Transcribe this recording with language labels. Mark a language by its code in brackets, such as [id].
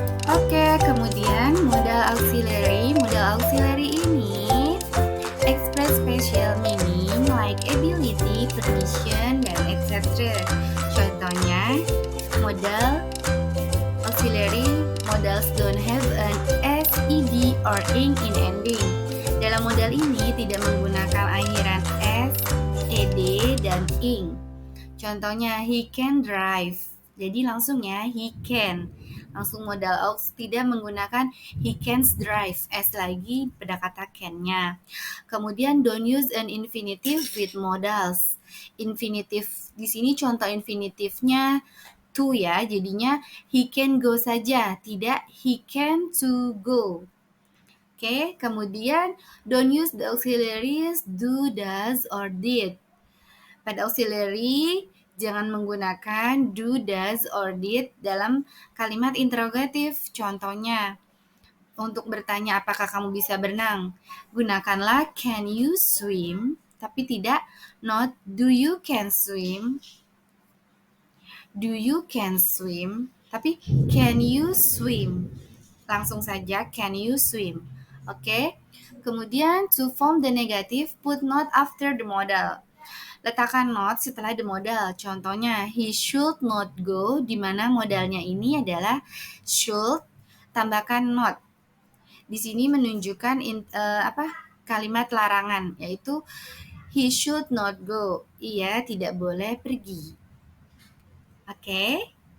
[id] Oke, kemudian [en] modal auxiliary. Modal auxiliary ini express special meaning like ability, permission, dan etc. [id] Contohnya, [en] modal auxiliary modals don't have an s, ed, or ing in ending. [id] Dalam modal ini tidak menggunakan akhiran s, ed, dan ing. [en] Contohnya, he can drive. [id] Jadi langsung ya, [en] he can. [id] Langsung modal aux, tidak menggunakan [en] he can drive. [id] S lagi pada kata can-nya. [en] Kemudian don't use an infinitive with modals. [id] Infinitive di sini contoh infinitifnya to ya. Jadinya [en] he can go [id] saja, tidak [en] he can to go. Oke, kemudian don't use the auxiliaries do, does, or did. [id] Pada auxiliary, jangan menggunakan [en] do, does, or did [id] dalam kalimat interrogatif. Contohnya, untuk bertanya apakah kamu bisa berenang, gunakanlah [en] can you swim, [id] tapi tidak not [en] do you can swim. Do you can swim, [id] tapi [en] can you swim. [id] Langsung saja [en] can you swim. Oke. Kemudian to form the negative, put not after the modal. [id] Letakkan not setelah the modal. Contohnya, [en] he should not go, [id] di mana modalnya ini adalah should, tambahkan not. Di sini menunjukkan kalimat larangan, yaitu [en] he should not go. [id] Ia tidak boleh pergi. Oke.